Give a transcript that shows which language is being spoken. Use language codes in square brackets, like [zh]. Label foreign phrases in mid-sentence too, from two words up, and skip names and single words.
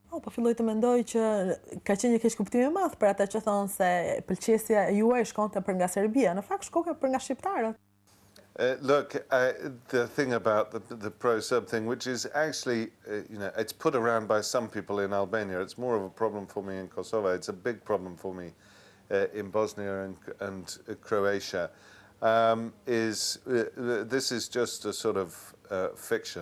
[sq] po filloj të mendoj që ka qenë një keqkuptim i madh për ata që thonë se pëlqesja juaj shkonte për nga Serbia. Në fakt shkoka për nga shqiptarët. [en] Look, the thing about the pro-Serb thing, which is actually, it's put around by some people in Albania. It's more of a problem for me in Kosovo. It's a big problem for me in Bosnia and Croatia. This is just a sort of fiction.